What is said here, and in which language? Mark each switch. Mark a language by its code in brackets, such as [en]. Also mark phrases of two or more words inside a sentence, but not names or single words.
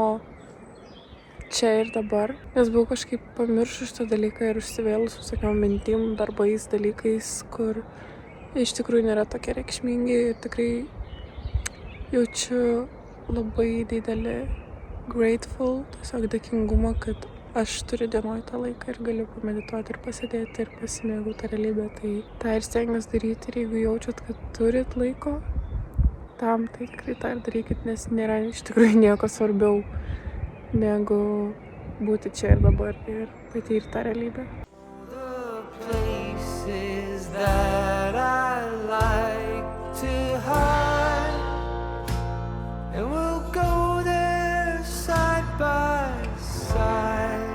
[lt] čia ir dabar, nes buvau kažkaip pamiršus šitą dalyką ir užsivėlus visokiom mintim, darbais, dalykais, kur iš tikrųjų nėra tokie reikšmingi ir tikrai jaučiu labai didelį grateful, tiesiog dėkingumą, kad aš turiu dienoj tą laiką ir galiu pamedituoti ir pasėdėti ir pasimėgauti tą realybę. Tai tą ir stengiuosi daryti ir jeigu jaučiat, kad turit laiko tam, tai tikrai tą ir darykit, nes nėra iš tikrųjų nieko svarbiau negu būti čia ir dabar ir patirti tą realybę. [en] The places that I like to hide, and we'll go there side by side.